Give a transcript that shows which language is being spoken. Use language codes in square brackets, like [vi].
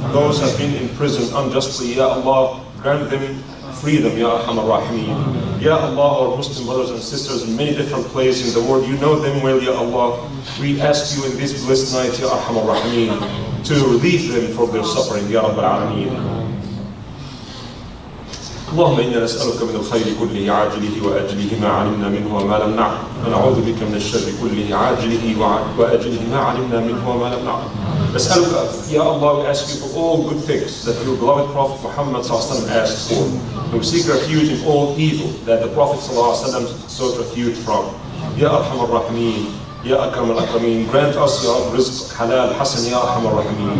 [en] Those who have been in prison unjustly, Ya Allah, grant them freedom, Ya Arhamar Rahimeen. Ya Allah, our Muslim brothers and sisters in many different places in the world, you know them well, Ya Allah. We ask you in this blessed night, Ya Arhamar Rahimeen, to relieve them from their suffering, Ya Rabb al-Alameen. [ar] اللهم إنا نسألك من الخير كله عاجله وآجله ما علمنا منه وما لم نعلم ونعوذ بك من الشر كله عاجله وآجله ما علمنا منه وما لم نعلم. [en] نسألك, Ya Allah, we ask you for all good things that your beloved Prophet Muhammad ﷺ asked for. And we seek refuge in all evil that the Prophet ﷺ sought refuge from. Ya Arhamar Rahimeen, Ya Akram al-Akrameen, grant us, Ya Rabb, rizq halal hasan, Ya Arhamar Rahimeen.